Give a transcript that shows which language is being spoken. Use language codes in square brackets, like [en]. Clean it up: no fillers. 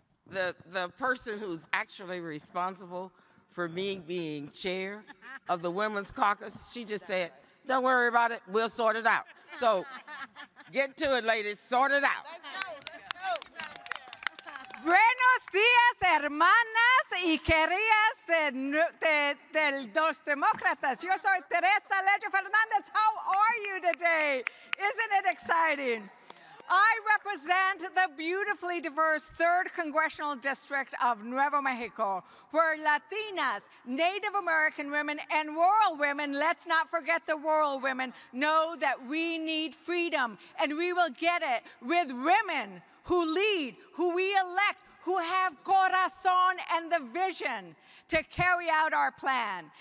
[en] The person who's actually responsible for me being chair of the Women's Caucus, she just said, don't worry about it, we'll sort it out. So get to it, ladies, sort it out. [es] Buenos días, hermanas y queridas de los demócratas. Yo soy Teresa Leger Fernandez. [en] How are you today? Isn't it exciting? I represent the beautifully diverse 3rd Congressional District of Nuevo Mexico, where Latinas, Native American women, and rural women, let's not forget the rural women, know that we need freedom, and we will get it with women who lead, who we elect, who have corazón and the vision to carry out our plan.